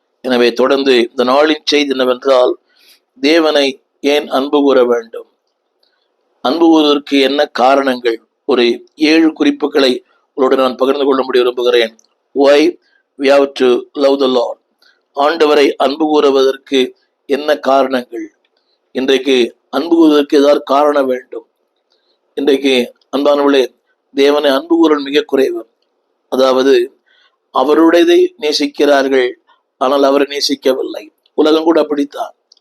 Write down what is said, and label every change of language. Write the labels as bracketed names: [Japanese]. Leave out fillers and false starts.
[Tamil] எனவே தொடர்ந்து இந்த நாளின் செய்தி என்னவென்றால், தேவனை ஏன் அன்பு கூற வேண்டும், அன்பு கூறுவதற்கு என்ன காரணங்கள், ஒரு 7 குறிப்புகளை உங்களோடு நான் பகிர்ந்து கொள்ள விரும்புகிறேன். [English] Why we have to love the Lord. [Tamil] ஆண்டவரை அன்பு கூறுவதற்கு என்ன காரணங்கள்? இன்றைக்கு அன்பு கூறுவதற்கு ஏதாவது காரணம் வேண்டும். இன்றைக்கு அன்பானவர்களே, தேவனை அன்பு கூறல் மிக குறைவு. அதாவது அவருடையதை நேசிக்கிறார்கள், ஆனால் அவரை நேசிக்கவில்லை. உலகம் கூட அப்படித்தான்.